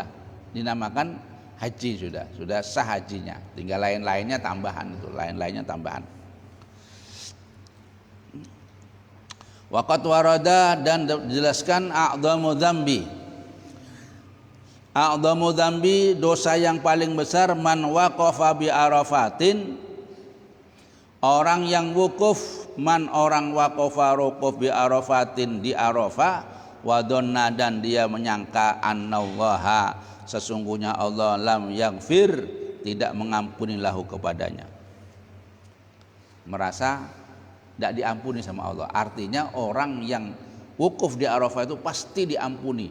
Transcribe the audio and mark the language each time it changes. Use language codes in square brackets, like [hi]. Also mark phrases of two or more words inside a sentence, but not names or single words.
[id] Dinamakan haji sudah sah hajinya. Tinggal lain-lainnya tambahan itu, tambahan. [ar] وقد ورد, [id] dan dijelaskan [ar] أعظم الذنب. أعظم الذنب, [id] dosa yang paling besar, [ar] من وقف بعرفة, [id] orang yang wukuf, orang waqafa wukuf [ar] بعرفة, [id] di Arafah, [ar] وظن, [id] dan dia menyangka annallaha, sesungguhnya Allah, [ar] لم يغفر, [id] tidak mengampuni lahu kepadanya. Merasa tidak diampuni sama Allah. Artinya orang yang wukuf di Arafah itu pasti diampuni.